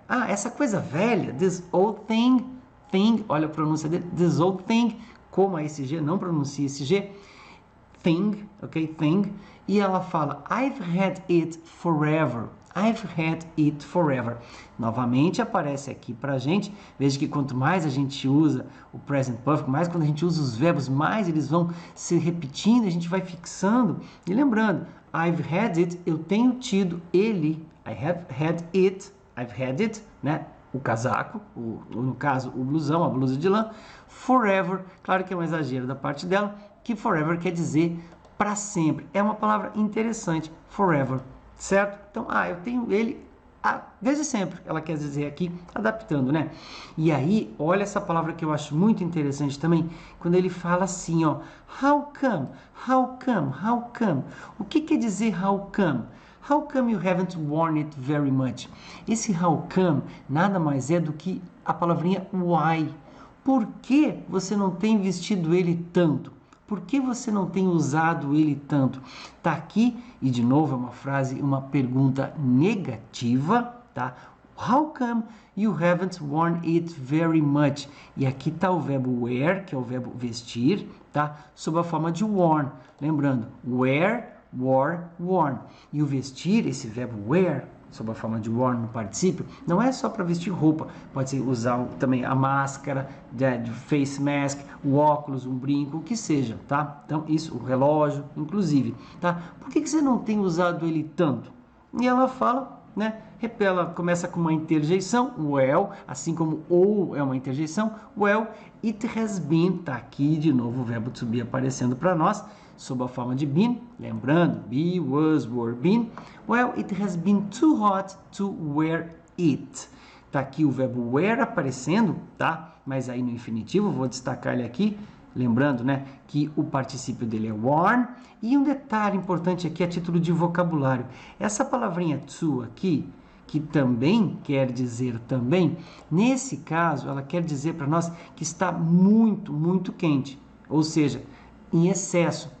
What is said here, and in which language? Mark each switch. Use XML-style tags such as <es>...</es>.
<pt>Ah, essa coisa velha,</pt> <en>this old thing,</en> <pt>olha a pronúncia dele, this old thing, como esse G, não pronuncia esse G, thing, ok, thing, e ela fala,</pt> <en>I've had it forever. I've had it forever.</en> <pt>Novamente aparece aqui pra gente. Veja que quanto mais a gente usa o present perfect, mais quando a gente usa os verbos, mais eles vão se repetindo, a gente vai fixando. E lembrando,</pt> <en>I've had it,</en> <pt>eu tenho tido ele.</pt> <en>I have had it, I've had it,</en> <pt>né? O casaco, no caso o blusão, a blusa de lã. Forever, claro que é um exagero da parte dela, que forever quer dizer para sempre. É uma palavra interessante, forever. Certo? Então, eu tenho ele desde sempre, ela quer dizer aqui, adaptando, né? E aí, olha essa palavra que eu acho muito interessante também, quando ele fala assim, ó,</pt> <en>how come, how come, how come.</en> <pt>O que quer dizer how come?</pt> <en>How come you haven't worn it very much?</en> <pt>Esse how come nada mais é do que a palavrinha why. Por que você não tem vestido ele tanto? Por que você não tem usado ele tanto? Tá aqui, e de novo é uma frase, uma pergunta negativa, tá?</pt> <en>How come you haven't worn it very much?</en> <pt>E aqui tá o verbo wear, que é o verbo vestir, tá? Sob a forma de worn. Lembrando,</pt> <en>wear, wore, worn.</en> <pt>E o vestir, esse verbo wear, sob a forma de worn no particípio, não é só para vestir roupa, pode ser usar também a máscara, de face mask, o óculos, um brinco, o que seja, tá? Então, isso, o relógio, inclusive, tá? Por que você não tem usado ele tanto? E ela fala, né? Ela começa com uma interjeição, well, assim como ou é uma interjeição,</pt> <en>well, it has been,</en> <pt>tá aqui de novo o verbo to be aparecendo para nós, sob a forma de been, lembrando,</pt> <en>be, was, were, been. Well, it has been too hot to wear it.</en> <pt>Tá aqui o verbo wear aparecendo, tá? Mas aí no infinitivo, vou destacar ele aqui, lembrando, né, que o particípio dele é worn. E um detalhe importante aqui a título de vocabulário. Essa palavrinha to aqui, que também quer dizer também, nesse caso, ela quer dizer para nós que está muito, muito quente, ou seja, em excesso.</pt>